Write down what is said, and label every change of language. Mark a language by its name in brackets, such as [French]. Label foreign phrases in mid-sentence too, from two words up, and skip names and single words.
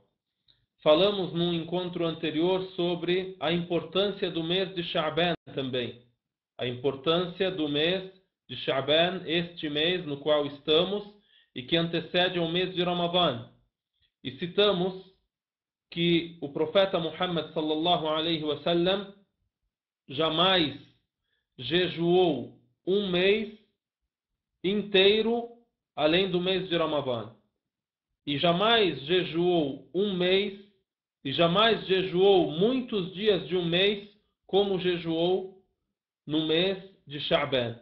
[Portuguese] Falamos num encontro anterior sobre a importância do mês de Sha'ban também. A importância do mês de Sha'ban, este mês no qual estamos e que antecede ao mês de Ramadã. E citamos que o profeta Muhammad [Arabic] صلى الله عليه وسلم [Portuguese] jamais jejuou um mês inteiro além do mês de Ramadã. E jamais jejuou um mês, e jamais jejuou muitos dias de um mês, como jejuou no mês de Sha'ban.